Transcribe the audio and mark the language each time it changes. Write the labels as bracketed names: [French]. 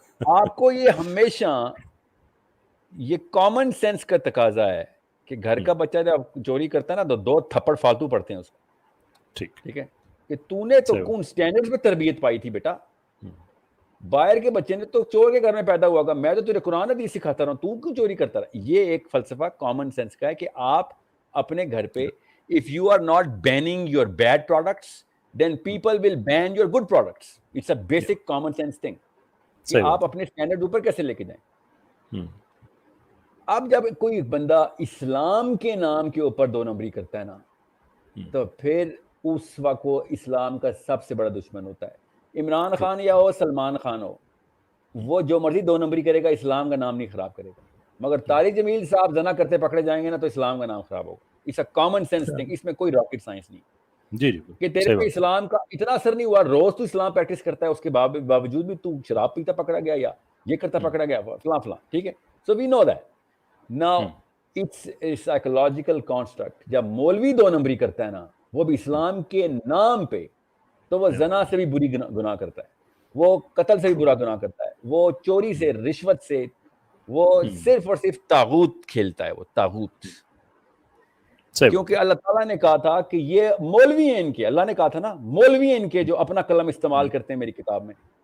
[Urdu] آپ کو یہ ہمیشہ یہ کامن سینس کا تقاضا ہے کہ گھر کا بچہ جب چوری کرتا ہے نا تو 2 تھپڑ فالتو پڑتے ہیں اس کو. ٹھیک ہے کہ تو نے تو کون سٹینڈرڈز پہ تربیت پائی تھی بیٹا. باہر کے بچے نے تو چور کے گھر میں پیدا ہوا گا, میں تو تجھے قرآن حدیث سکھاتا رہا ہوں, تو کیوں چوری کرتا رہا. یہ ایک فلسفہ کامن سینس کا ہے کہ آپ اپنے گھر پہ [English] if you are not banning your bad products then people will ban your good products. It's a basic common sense thing [Urdu] کہ آپ اپنے سٹینڈرڈ اوپر کیسے لے کے جائیں. اب جب کوئی بندہ اسلام کے نام کے اوپر 2 نمبری کرتا ہے نا تو پھر اس وقت وہ اسلام کا سب سے بڑا دشمن ہوتا ہے. عمران خان یا ہو سلمان خان ہو, وہ جو مرضی 2 نمبری کرے گا, اسلام کا نام نہیں خراب کرے گا. مگر طارق جمیل صاحب زنا کرتے پکڑے جائیں گے نا تو اسلام کا نام خراب ہوگا. [English] it's a common sense thing, [Urdu] اس میں کوئی راکٹ سائنس نہیں. جی کہ تیرے پہ اسلام کا اتنا اثر نہیں ہوا, روز تو اسلام پریکٹس کرتا ہے, اس کے باوجود بھی تو شراب پیتا پکڑا گیا یا یہ کرتا پکڑا گیا فلاں فلاں. ٹھیک ہے, [English] So we know that. Now it's a psychological construct. [Urdu] جب مولوی 2 نمبری کرتا ہے نا, وہ بھی اسلام کے نام پہ, تو وہ زنا سے بھی بری گناہ کرتا ہے, وہ قتل سے بھی برا گناہ کرتا ہے, وہ چوری سے, رشوت سے, وہ صرف اور صرف طاغوت کھیلتا ہے. وہ طاغوت, کیونکہ اللہ تعالیٰ نے کہا تھا کہ یہ مولوی ہیں ان کے, اللہ نے کہا تھا نا مولوی ہیں ان کے جو اپنا قلم استعمال کرتے ہیں میری کتاب میں.